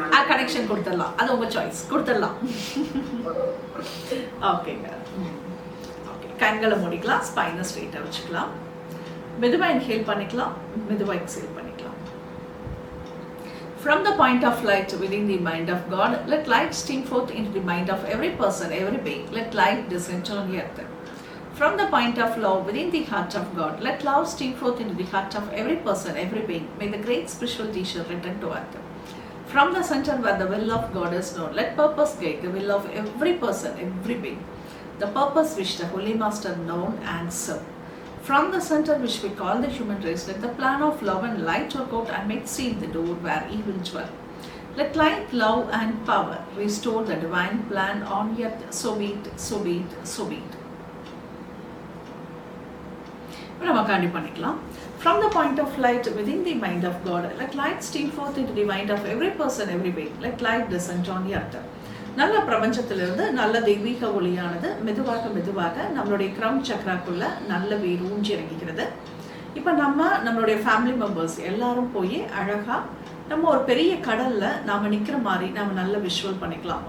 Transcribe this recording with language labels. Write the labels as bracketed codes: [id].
[ta] Connection கொடுத்துடலாம், அது உங்க சாய்ஸ், கொடுத்துடலாம். ஓகேங்க. ஓகே, கண்களை மூடிக்கலாம், ஸ்பைனை ஸ்ட்ரெயிட்டாக வச்சுக்கலாம். மெதுவாக இன்ஹேல் பண்ணிக்கலாம், மெதுவாக எக்ஸேல் பண்ணிக்கலாம். [en] From the point of light within the mind of God, let light stream forth into the mind of every person, every being. Let light descend on earth. From the point of love within the heart of God, let love stream forth into the heart of every person, every being. May the great spiritual teacher return to earth. From the center where the will of God is known, let purpose guide the will of every person, every being. The purpose which the Holy Master known and serve. From the center which we call the human race, let the plan of love and light work out and make seen the door where evil dwell. Let light, love and power restore the divine plan on earth. So be it, so be it, so be it. [ta] நம்ம கண்டி பண்ணிக்கலாம். [en] From the point of light within the mind of God, let light stream forth into the mind of every person, every being. Let light descend on earth. [ta] நல்ல பிரபஞ்சத்திலிருந்து நல்ல தெய்வீக ஒளியானது மெதுவாக நம்மளுடைய crown சக்ராக்குள்ள நல்ல வேர் ஊஞ்சி இறங்கிக்கிறது. இப்போ நம்மளுடைய ஃபேமிலி மெம்பர்ஸ் எல்லாரும் போய் அழகாக நம்ம ஒரு பெரிய கடலில் நாம் நிற்கிற மாதிரி நம்ம நல்ல விஷுவல் பண்ணிக்கலாம்.